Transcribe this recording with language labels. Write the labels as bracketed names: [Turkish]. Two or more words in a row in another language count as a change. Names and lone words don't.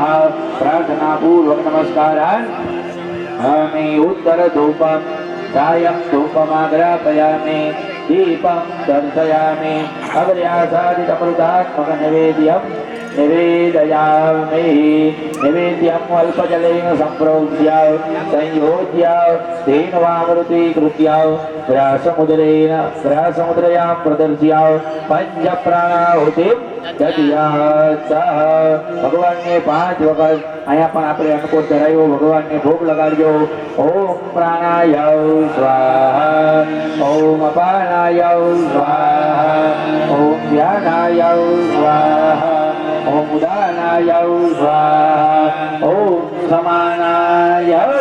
[Sanskrit] प्रार्थनापूर्वक नमस्कारान् हमें उत्तरधूपं सायं धूपमाग्रापयामि दीपं दर्शयामि अग्र्यासादितमृतात्मकनैवेद्यं निवेदयामि निवेद्यम् अल्पजलेन सम्प्रोक्ष्य संयोज्य तेन वामृतीकृत्य ग्रासमुद्रयां प्रदर्श्य पंचप्राणाहुतिं दद्यात् [Gujarati] ભગવાનને 5 વખત અહીંયા પણ આપણે અનુકૂળ ધરાયો ભગવાનને ભોગ લગાડ્યો [Sanskrit] ઓમ પ્રાણાય સ્વાહા ઓમ અપાનાય સ્વાહા ઓમ ધ્યાનાય સ્વાહા ઓમ ઉદાનાય સ્વાહા ઓમ સમાનાય